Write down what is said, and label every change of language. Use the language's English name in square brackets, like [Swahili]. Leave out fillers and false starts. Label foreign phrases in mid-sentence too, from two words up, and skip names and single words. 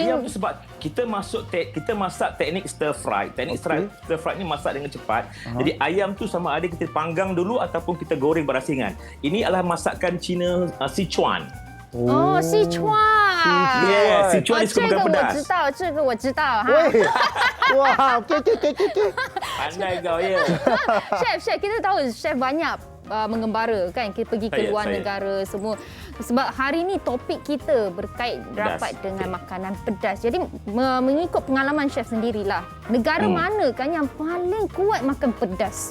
[Malay] Ayam tu sebab kita masak teknik [English] stir fry. [Malay] Teknik [English] stir fry [Malay] ni masak dengan cepat. Jadi ayam tu sama ada kita panggang dulu ataupun kita goreng berasingan. Ini adalah masakan Cina Sichuan. Oh, Sichuan. Yes, Sichuan ni suka makan pedas. [Chinese] 这个我知道哈。 [Malay] Wah, okey. Pandai kau ya. Chef, kita tahu chef banyak mengembara kan, kita pergi ke luar negara semua. Sebab hari ni topik kita berkait rapat dengan makanan pedas. Jadi mengikut pengalaman chef sendirilah, negara mana kan yang paling kuat makan pedas?